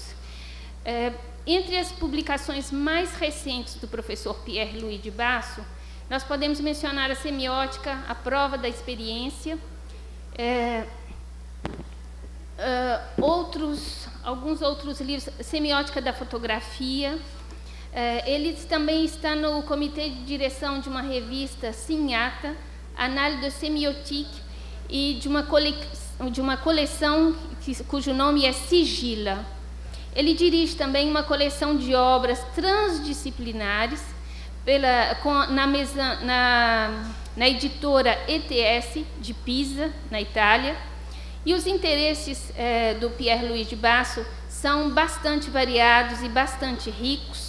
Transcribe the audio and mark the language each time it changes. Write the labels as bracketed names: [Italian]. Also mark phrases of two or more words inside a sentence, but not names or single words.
[Portuguese] Entre as publicações mais recentes do professor Pierre-Louis de Basso, nós podemos mencionar a Semiótica, a Prova da Experiência, alguns outros livros, Semiótica da Fotografia. Ele também está no comitê de direção de uma revista Signata, Annales de Sémiotique, e de uma coleção cujo nome é Sigila. Ele dirige também uma coleção de obras transdisciplinares na editora ETS de Pisa, na Itália, E os interesses do Pierre-Louis de Basso são bastante variados e bastante ricos.